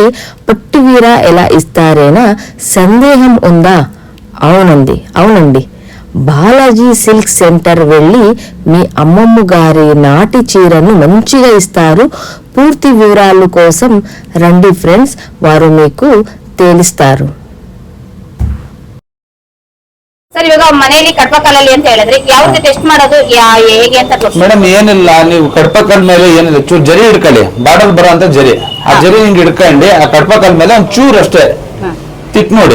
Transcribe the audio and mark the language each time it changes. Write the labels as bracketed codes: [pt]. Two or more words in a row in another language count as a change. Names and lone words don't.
[te] పట్టువీర ఎలా ఇస్తారేనా సందేహం ఉందా? అవునండి, బాలాజీ సిల్క్ సెంటర్ వెళ్ళి మీ అమ్మమ్మ గారి నాటి చీరను మంచిగా ఇస్తారు. పూర్తి వివరాల కోసం రండి ఫ్రెండ్స్, వారు మీకు తెలుస్తారు. [kn] ಸರ್, ಇವಾಗ ಮನೆಯಲ್ಲಿ ಕಡ್ಪಕಾಲಲ್ಲಿ ಅಂತ ಹೇಳಿದ್ರೆ ಯಾವ್ದು ಟೆಸ್ಟ್ ಮಾಡೋದು ಹೇಗೆ ಅಂತ ಮೇಡಮ್? ಏನಿಲ್ಲ, ನೀವು ಕಡ್ಪಕಲ್ ಮೇಲೆ ಏನಿಲ್ಲ ಚೂರು ಜರಿ ಹಿಡ್ಕೊಳ್ಳಿ, ಬಾರ್ಡರ್ ಬರೋ ಅಂತ ಜರಿ, ಆ ಜರಿ ಹಿಂಗ್ ಹಿಡ್ಕೊಂಡು ಆ ಕಡ್ಪಕಲ್ ಮೇಲೆ ಒಂದ್ ಚೂರ್ ಅಷ್ಟೇ ತಿಕ್ ನೋಡಿ.